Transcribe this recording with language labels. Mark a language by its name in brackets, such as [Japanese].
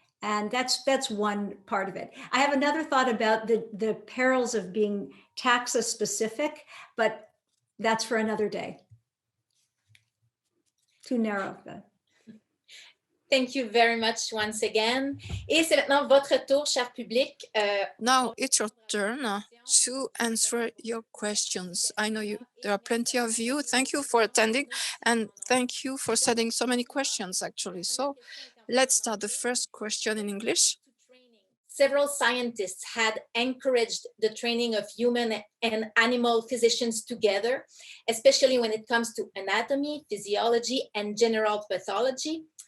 [English] And that's one part of it. I have another thought about the perils of being taxa specific, but that's for another day. Too narrow. Thank you very much once again. [French] Et c'est maintenant votre tour, cher public. [English] Now it's your turn to answer your questions. I know there are plenty of you. Thank you for attending, and thank you for sending so many questions, actually. So let's start the first question in English. Several scientists had encouraged the training of human and animal physicians together, especially when it comes to anatomy, physiology, and general pathology.